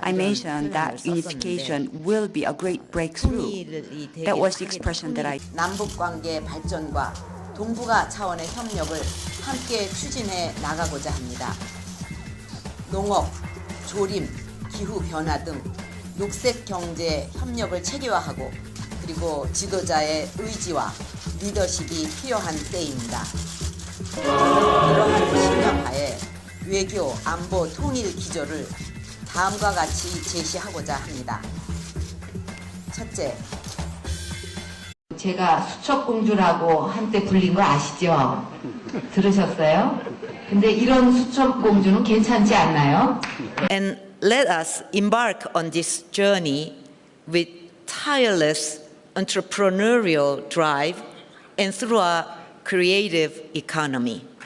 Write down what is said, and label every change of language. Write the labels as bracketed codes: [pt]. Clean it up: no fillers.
[en] I mentioned that unification will be a great breakthrough. That was the expression that I. [ko] 남북 관계 발전과 동북아 차원의 협력을 함께 추진해 나가고자 합니다. 농업, 조림, 기후 변화 등 녹색 경제 협력을 체계화하고 그리고 지도자의 의지와 리더십이 필요한 때입니다. 이러한 신념하에 외교, 안보, 통일 기조를 다음과 같이 제시하고자 합니다. 첫째, 제가 수첩공주라고 한때 불린 거 아시죠? 들으셨어요? 근데 이런 수첩공주는 괜찮지 않나요? [en] And let us embark on this journey with tireless entrepreneurial drive and through a creative economy.